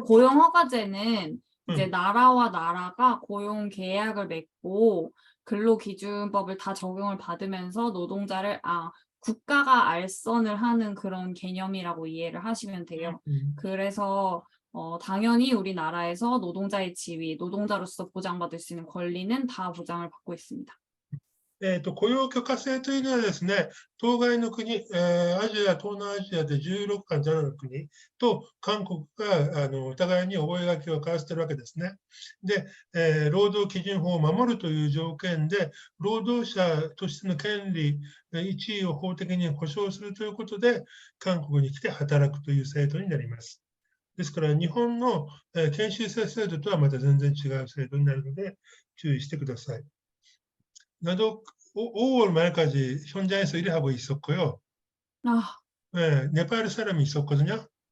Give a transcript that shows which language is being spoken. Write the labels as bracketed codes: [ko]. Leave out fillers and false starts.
[ko] 고용허가제는 이제 나라와 나라가 고용 계약을 맺고 근로기준법을 다 적용을 받으면서 노동자를 국가가 알선을 하는 그런 개념이라고 이해를 하시면 돼요. 그래서 당연히 우리나라에서 노동자의 지위, 노동자로서 보장받을 수 있는 권리는 다 보장을 받고 있습니다. [ja] 雇用許可制というのはですね、当該の国、アジア、東南アジアで16か7の国と韓国がお互いに覚書を交わしているわけですね。で、労働基準法を守るという条件で、労働者としての権利、地位を法的に保障するということで、韓国に来て働くという制度になります。ですから、日本の研修生制度とはまた全然違う制度になるので、注意してください。 [ko] 나도 5월 말까지 현장에서 일을 하고 있었고요. 네, 네팔 사람이 있었거든요.